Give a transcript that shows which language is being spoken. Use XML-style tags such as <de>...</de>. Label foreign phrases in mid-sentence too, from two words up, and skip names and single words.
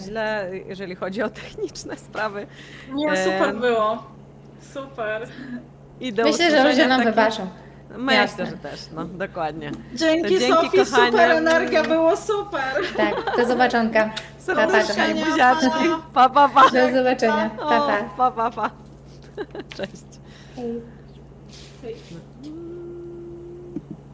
<pl>źle, jeżeli chodzi o techniczne sprawy. Nie, super było. Super. I do Myślę, że usłyszenia ludzie nam takich- wybaczą. Myślę, Jasne. że też, no dokładnie. Dzięki, To dzięki, Sofii, kochanie. super energia, było super. Tak, do zobaczonka. Serdecznie, zobaczenia, buziaczki. pa. Pa, pa, pa. Do zobaczenia. Pa, pa. Pa, pa, pa. Cześć. Hej. Hej.</pl>